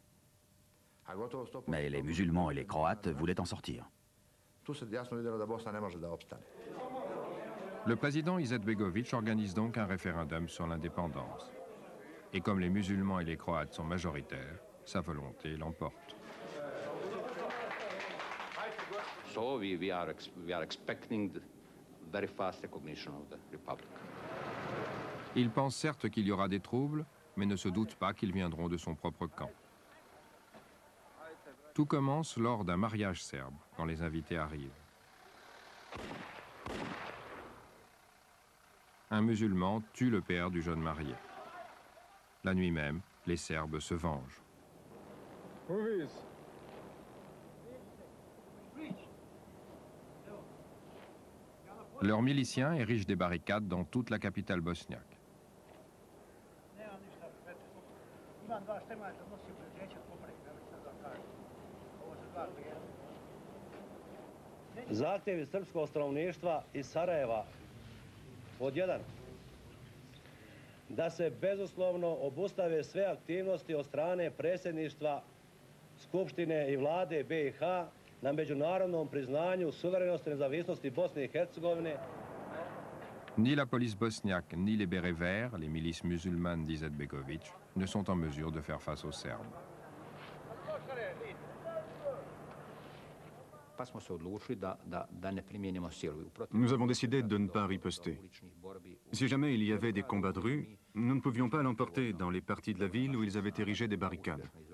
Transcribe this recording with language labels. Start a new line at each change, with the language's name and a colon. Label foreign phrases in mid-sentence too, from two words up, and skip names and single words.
French: Mais les musulmans et les Croates voulaient en sortir. Le président Izetbegovic organise donc un référendum sur l'indépendance. Et comme les musulmans et les Croates sont majoritaires, sa volonté l'emporte.
English: So we are expecting very fast recognition of the republic.
French: Il pense certes qu'il y aura des troubles, mais ne se doute pas qu'ils viendront de son propre camp. Tout commence lors d'un mariage serbe, quand les invités arrivent. Un musulman tue le père du jeune marié. La nuit même, les Serbes se vengent. Leurs miliciens érigent des barricades dans toute la capitale bosniaque.
Serbian: Zahtjevi srpskog stanovništva iz Sarajeva. Pod jedan. da se bezuslovno obustave sve aktivnosti od strane predsjedništva Skupštine i vlade BiH na međunarodnom priznanju suverenosti i nezavisnosti Bosne i Hercegovine.
French: Ni la police bosniaque ni les bérets verts, les milices musulmanes d'Izetbegović, ne sont en mesure de faire face aux Serbes. Nous avons décidé de ne pas riposter. Si jamais il y avait des combats de rue, nous ne pouvions pas l'emporter dans les parties de la ville où ils avaient érigé des barricades.